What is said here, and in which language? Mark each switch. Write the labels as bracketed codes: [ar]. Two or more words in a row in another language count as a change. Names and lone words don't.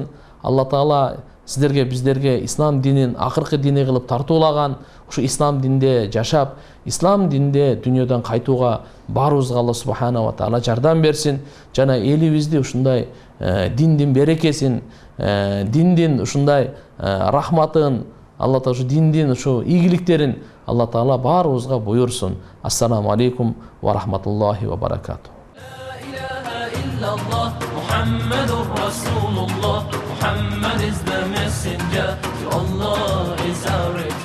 [ky] Алла Таала сиздерге, биздерге ислам динин акыркы дини кылып тартуулаган, ушу ислам динде жашап, ислам динде дүнүйөдөн кайтууга баарыбызга Алла [ar] سبحانه وتعالى [ky] жардам берсин. Жана элибизди ушундай диндин берекесин, диндин ушундай рахматын, Алла Таала ушу диндин ушу ийгиликтерин Алла Таала баарыбызга буйрсун. [ar] السلام عليكم ورحمة الله وبركاته. محمد رسول الله, [en] Muhammad is the messenger, to Allah is our